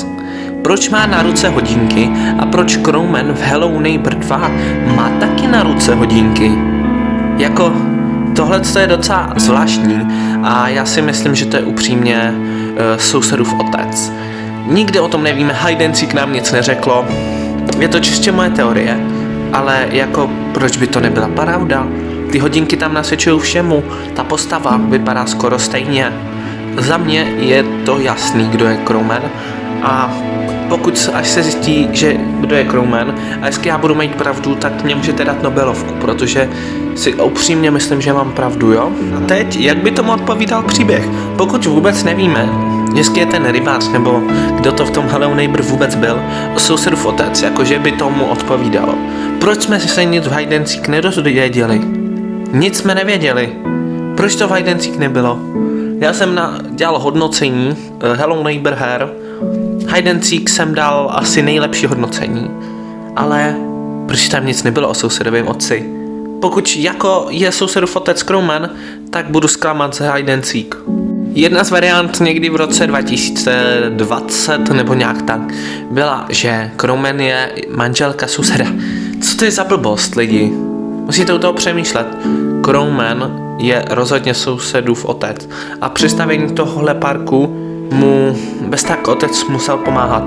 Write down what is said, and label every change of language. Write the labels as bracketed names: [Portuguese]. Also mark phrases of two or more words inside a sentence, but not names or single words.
[Czech] Proč má na ruce hodinky a proč Crowman v Hello Neighbor 2 má taky na ruce hodinky? Jako, tohle je docela zvláštní a já si myslím, že to je upřímně sousedův otec. Nikdy o tom nevíme, hide and seek nám nic neřeklo, je to čistě moje teorie, ale jako proč by to nebyla pravda? Ty hodinky tam nasvědčují všemu, ta postava vypadá skoro stejně. Za mě je to jasný, kdo je Crowman, a pokud až se zjistí, že kdo je Crowman a jestli já budu mít pravdu, tak mě můžete dát Nobelovku, protože si upřímně myslím, že mám pravdu, jo? A teď, jak by tomu odpovídal příběh? Pokud vůbec nevíme, jestli je ten rybář nebo kdo to v tom Hello Neighbor vůbec byl, sousedův otec, jakože by tomu odpovídalo. Proč jsme se nic v hide and seek nedozvěděli? Nic jsme nevěděli. Proč to v hide and seek nebylo? Já jsem dělal hodnocení Hello Neighbor her. Hide and seek jsem dal asi nejlepší hodnocení. Ale proč tam nic nebylo o sousedovém otci? Pokud jako je sousedův otec Crowman, tak budu zklamat z hide and seek. Jedna z variant někdy v roce 2020 nebo nějak tak byla, že Crowman je manželka souseda. Co to je za blbost, lidi? Musíte u toho přemýšlet. Crowman je rozhodně sousedův otec a při stavění tohohle parku mu bez tak otec musel pomáhat.